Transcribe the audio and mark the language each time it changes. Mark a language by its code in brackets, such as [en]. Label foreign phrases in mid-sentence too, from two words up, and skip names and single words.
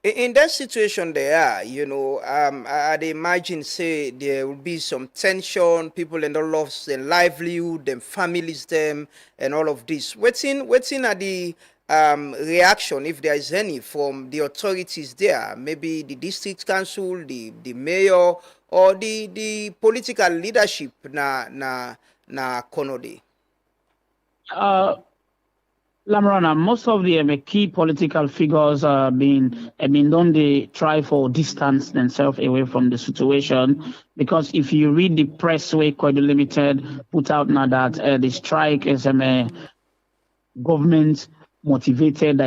[en] In that situation they are, I'd imagine say there will be some tension, people and all lost their livelihood, them families, them and all of this. Waiting at the reaction, if there is any, from the authorities there, maybe the district council, the mayor, or the political leadership na Konode. Lamrana, most of the key political figures have been done. They try for distance themselves away from the situation, because if you read the press way Koidu Limited put out now that the strike is government motivated.